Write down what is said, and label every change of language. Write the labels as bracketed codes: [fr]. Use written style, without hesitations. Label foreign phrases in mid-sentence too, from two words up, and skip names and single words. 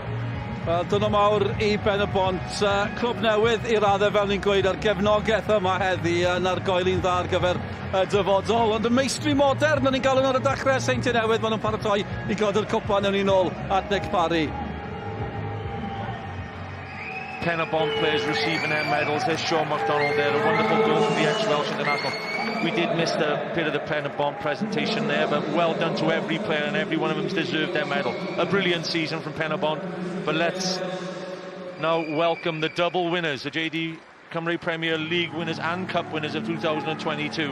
[cy] Wel, dyna mawr i Pen-y-bont. Clwb newydd i raddau fel ni'n gweud ar gefnogaeth yma heddi yn argoeli'n dda ar gyfer y dyfodol. Ond y meistri modern yn ni'n galw ar y dechrau Seintiau Newydd, maen nhw'n paratoi i god'r cwpan yn un ôl at Nick Parry. [en] Pen-y-bont players receiving their medals. There's Sean McDonald there, a wonderful goal from the ex-Welsh international. We did miss a bit of the Pen-y-bont presentation there, but well done to every player, and every one of them's deserved their medal. A brilliant season from Pen-y-bont, but let's now welcome the double winners, the JD Cymru Premier League winners and Cup winners of 2022.